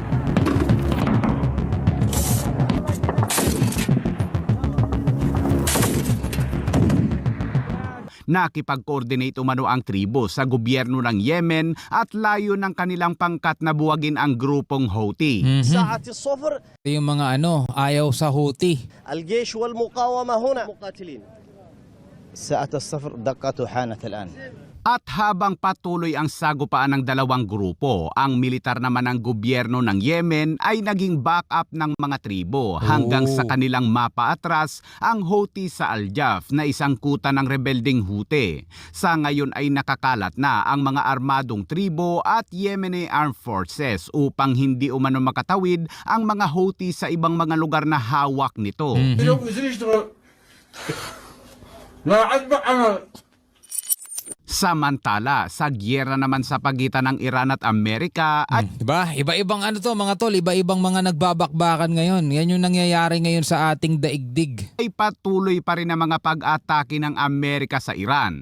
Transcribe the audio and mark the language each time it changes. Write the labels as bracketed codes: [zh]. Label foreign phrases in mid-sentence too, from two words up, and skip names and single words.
[tl] Nakipag-coordinate umano ang tribo sa gobyerno ng Yemen at layo ng kanilang pangkat na buwagin ang grupong Houthi. [ar] ساعة الصفر [tl] Ito yung mga ayaw sa Houthi. [ar] الجيش والمقاومة هنا مقاتلين ساعة الصفر دقت حانت الآن. [tl] At habang patuloy ang sagupaan ng dalawang grupo, ang militar naman ng gobyerno ng Yemen ay naging backup ng mga tribo hanggang sa kanilang mapaatras ang Houthi sa Al-Jaf na isang kuta ng rebelding Houthi. Sa ngayon ay nakakalat na ang mga armadong tribo at Yemeni Armed Forces upang hindi umano makatawid ang mga Houthi sa ibang mga lugar na hawak nito. [ar] اليوم نزل يشتغل لا عجبك عمل. [tl] Samantala, sa gyera naman sa pagitan ng Iran at Amerika ay Diba? Iba-ibang mga tol, iba-ibang mga nagbabakbakan ngayon. Yan yung nangyayari ngayon sa ating daigdig. patuloy pa rin ang mga pag-atake ng Amerika sa Iran.